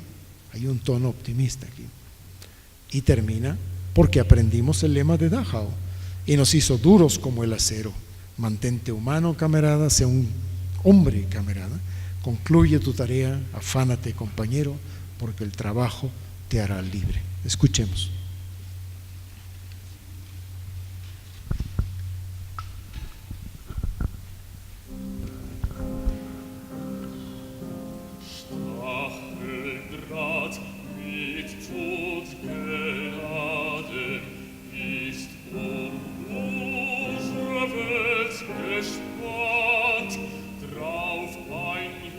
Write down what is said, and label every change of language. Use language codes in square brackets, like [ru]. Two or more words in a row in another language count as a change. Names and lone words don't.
[es] Hay un tono optimista aquí. Y termina porque aprendimos el lema de Dachau y nos hizo duros como el acero. Mantente humano, camarada, sea un hombre, camarada. Concluye tu tarea, afánate, compañero, porque el trabajo te hará libre. Escuchemos. [de] Stacheldraht mit Tod geladen ist unsere Welt gespannt, drauf ein